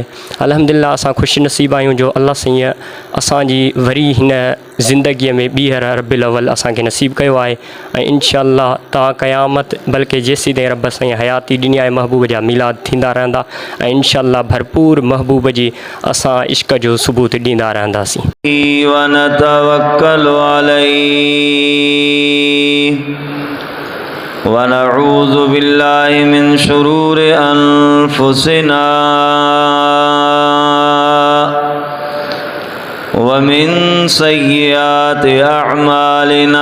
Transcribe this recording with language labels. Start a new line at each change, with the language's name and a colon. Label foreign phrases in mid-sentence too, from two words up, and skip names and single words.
Sindhi: अल्हम्दुलिल्लाह, असां ख़ुशि नसीब आहियूं जो अल्लाह साईं असांजी वरी हिन ज़िंदगीअ में ॿीहर रबीउल अव्वल असांखे नसीब कयो आहे ऐं
Arabic: إن شاء الله
Sindhi: ता क़यामत, बल्कि जेसीं ताईं रब साईं हयाती ॾिनी आहे, महबूब जा मीलाद थींदा रहंदा ऐं
Arabic: إن شاء الله
Sindhi: भरपूर महबूब जी असां इश्क जो सबूत ॾींदा रहंदासीं।
Arabic: ونعوذ بالله من شرور أنفسنا ومن سيئات أعمالنا.